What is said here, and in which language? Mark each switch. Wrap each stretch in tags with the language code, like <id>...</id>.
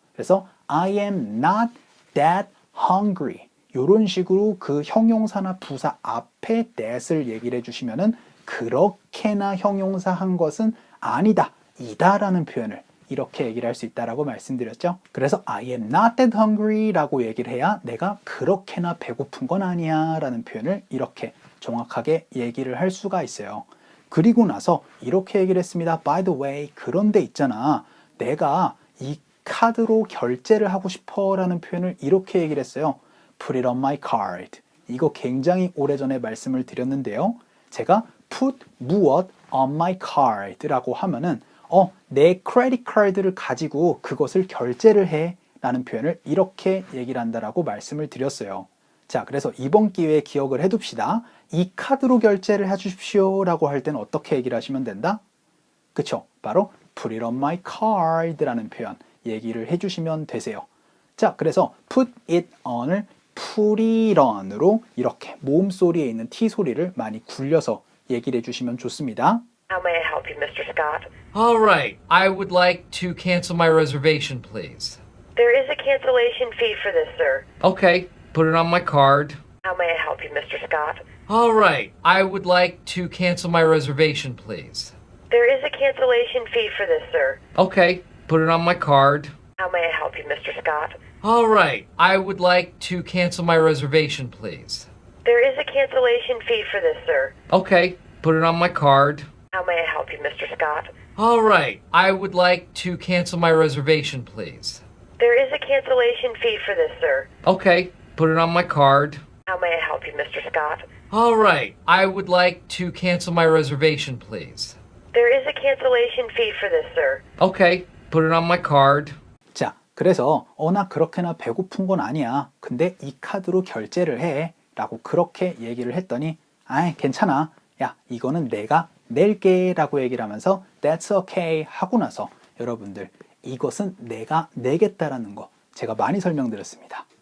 <ko>그래서</ko> <en>I am not that hungry</en> <ko>이런 식으로 그 형용사나 부사 앞에 that을 얘기를 해주시면은 그렇게나 형용사 한 것은 아니다, 이다라는 표현을 이렇게 얘기를 할 수 있다라고 말씀드렸죠. 그래서</ko> <en>I am not that hungry</en> <ko>라고 얘기를 해야 내가 그렇게나 배고픈 건 아니야 라는 표현을 이렇게 정확하게 얘기를 할 수가 있어요. 그리고 나서 이렇게 얘기를 했습니다.</ko> <en>By the way,</en> <ko>그런데 있잖아. 내가 이 카드로 결제를 하고 싶어 라는 표현을 이렇게 얘기를 했어요.</ko> <en>Put it on my card.</en> <ko>이거 굉장히 오래전에 말씀을 드렸는데요. 제가 put 무엇 on my card 라고 하면은 내 크레딧 카드를 가지고 그것을 결제를 해 라는 표현을 이렇게 얘기를 한다라고 말씀을 드렸어요. 자, 그래서 이번 기회에 기억을 해둡시다. 이 카드로 결제를 해주십시오 라고 할 때는 어떻게 얘기를 하시면 된다? 그쵸? 바로</ko> <en>put it on my card</en> <ko>라는 표현 얘기를 해주시면 되세요. 자, 그래서 put it on을 put it on으로 이렇게 모음 소리에 있는 T 소리를 많이 굴려서 얘기를 해주시면 좋습니다.</ko> <en>How may I help you, Mr. Scott? All right, I would like to cancel my reservation, please. There is a cancellation fee for this, sir. Okay, put it on my card. How may I help you, Mr. Scott? All right, I would like to cancel my reservation, please. There is a cancellation fee for this, sir. Okay, put it on my card. How may I help you, Mr. Scott? All right, I would like to cancel my reservation, please. There is a cancellation fee for this, sir. Okay, put it on my card. How may I help you, Mr. Scott? All right, I would like to cancel my reservation, please. There is a cancellation fee for this, sir. Okay, put it on my card. How may I help you, Mr. Scott? All right, I would like to cancel my reservation, please. There is a cancellation fee for this, sir. Okay, put it on my card.</en> <ko>자, 그래서 나 그렇게나 배고픈 건 아니야. 근데 이 카드로 결제를 해 라고 그렇게 얘기를 했더니 아이 괜찮아. 야, 이거는 내가 낼게 라고 얘기를 하면서</ko> <en>That's okay</en> <ko>하고 나서 여러분들 이것은 내가 내겠다라는 거 제가 많이 설명드렸습니다.</ko>